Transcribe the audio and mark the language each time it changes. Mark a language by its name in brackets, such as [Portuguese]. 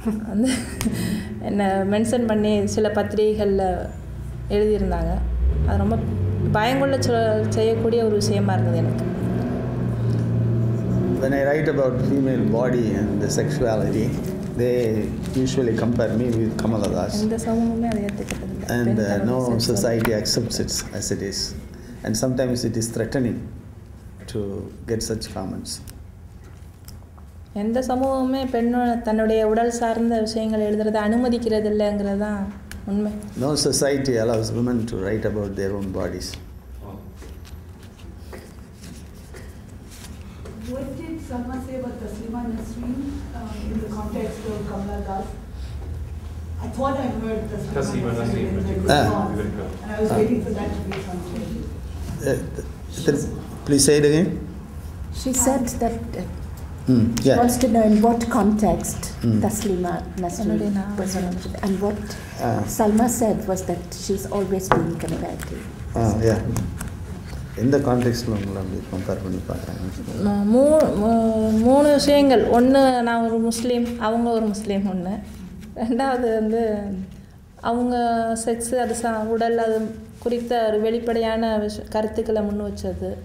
[Tamil] வந்து என்னை மென்ஷன் பண்ணி சில பத்திரிகைகளில் எழுதியிருந்தாங்க. அது ரொம்ப பயங்கொள்ள செய்யக்கூடிய ஒரு விஷயமா இருந்தது எனக்கு. [English] When I write about female body and the sexuality, they usually compare me with Kamala Das. [Tamil] இந்த சமூகமே அதை ஏற்றுக்கிட்டதில்லை. [English] And no society accepts it as it is. And sometimes it is threatening to get such comments. [Tamil] எந்த சமூகமே பெண்ணோட தன்னுடைய உடல் சார்ந்த விஷயங்கள் எழுதுறதை அனுமதிக்கிறது இல்லைங்கிறது தான் உண்மை. [English] No society allows women to write about their own bodies. What did Salma say about Taslima Nasreen in the context of Kamala Das? I thought I heard Taslima Nasreen, and I was waiting for that to be translated. Please say it again. She said that she wants to know in what context Taslima Nasreen was mentioned, and what Salma said was that she's always been comparative. Yeah. [Tamil] இந்த கான்டெக்ஸ்டில் உங்களை அப்படி compare பண்ணி பார்க்குறாங்க. மூணு விஷயங்கள். ஒன்று, நான் ஒரு முஸ்லீம், அவங்க ஒரு முஸ்லீம். ஒன்று. ரெண்டாவது வந்து அவங்க செக்ஸு, அது உடல், அது குறித்த ஒரு வெளிப்படையான கருத்துக்களை முன் வச்சது.